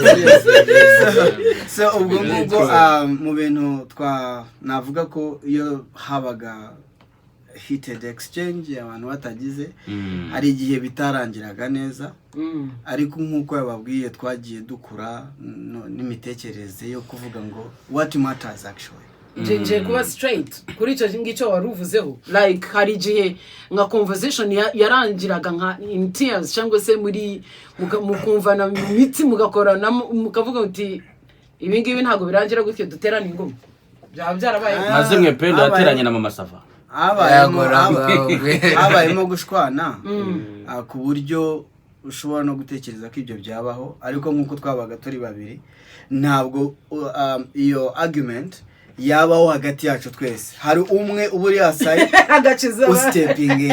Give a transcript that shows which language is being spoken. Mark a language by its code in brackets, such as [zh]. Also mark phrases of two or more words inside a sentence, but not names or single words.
[rw] so ubwo mu bintu navuga ko iyo habaga [en] heated exchange [rw] abantu batagize hari igihe bitarangiraga neza ariko nk'uko yababwiye twagiye dukura n'imitekerereze yo kuvuga ngo [en] what matters actually [rw] nje kuba straight kuri icyo ngicyo wari uvuzeho like hari igihe nka conversation yarangiraga nka [en] in tears [rw] cyangwa se muri mukumvana mu mitsi mugakorana mukavuga uti ibi ngibi ntabwo birangira gutyo duterana ingoma byaba byarabaye maze mwe pendo yateranye na mama Sava habayemo gushwana ku buryo ushobora no gutekereza ko ibyo byabaho ariko nk'uko twabaga turi babiri ntabwo iyo argument yabaho hagati yacu twese hari umwe uba uri yasaye [en] stepping in